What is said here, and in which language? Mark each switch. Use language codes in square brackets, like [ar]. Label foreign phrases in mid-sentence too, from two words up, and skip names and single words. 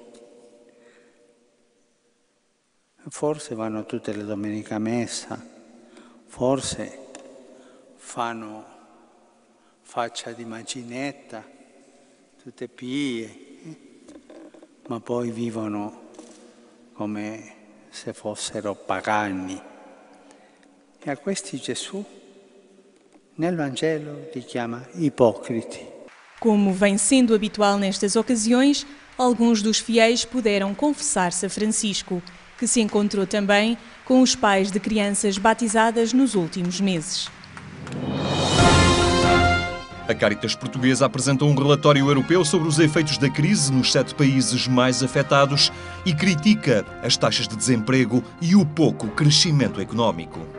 [it] Forse vanno tutte le domeniche a messa, forse fanno faccia di maginetta, tutte pie, ma poi vivono come se fossero pagani. E a questi Gesù nel Vangelo li chiama ipocriti. [pt] Como vem sendo habitual nestas ocasiões, alguns dos fiéis puderam confessar-se a Francisco, que se encontrou também com os pais de crianças batizadas nos últimos meses. A Caritas Portuguesa apresentou um relatório europeu sobre os efeitos da crise nos 7 países mais afetados e critica as taxas de desemprego e o pouco crescimento económico.